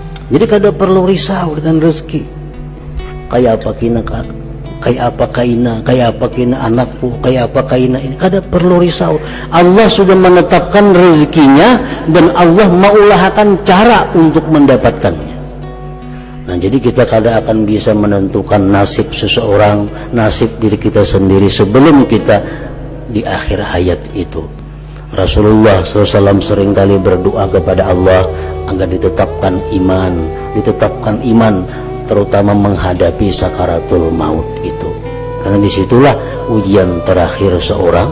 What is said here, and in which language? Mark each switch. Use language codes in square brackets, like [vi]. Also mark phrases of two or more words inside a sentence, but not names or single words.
[bjn] Jadi kada perlu risau dengan rezeki. Kayak apa kina, kayak apa kaina anakku, kayak apa kaina ini, kada perlu risau. [id] Allah sudah menetapkan rezekinya dan Allah mengulahkan cara untuk mendapatkannya. Nah, jadi kita kada akan bisa menentukan nasib seseorang, nasib diri kita sendiri sebelum kita di akhir hayat itu. Rasulullah SAW seringkali berdoa kepada Allah agar ditetapkan iman, terutama menghadapi sakaratul maut itu, karena disitulah ujian terakhir seorang.